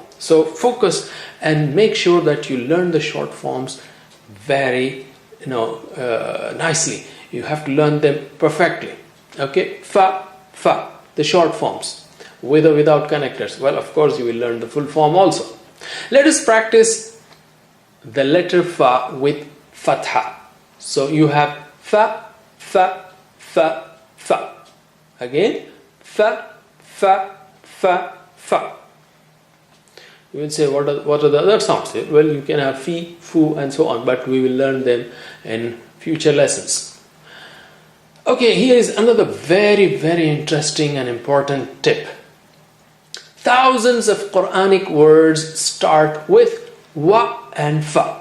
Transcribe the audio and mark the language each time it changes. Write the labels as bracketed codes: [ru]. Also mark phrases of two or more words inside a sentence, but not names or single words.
[en] So focus and make sure that you learn the short forms very, nicely. You have to learn them perfectly. Okay, fa, the short forms, with or without connectors. Well, of course, you will learn the full form also. Let us practice the letter fa with fatha. So you have fa, fa, fa, fa. Again, fa, fa, fa, fa. You will say, what are the other sounds? Well, you can have fi, fu, and so on, but we will learn them in future lessons. Okay, here is another very, very interesting and important tip. Thousands of Quranic words start with wa and fa.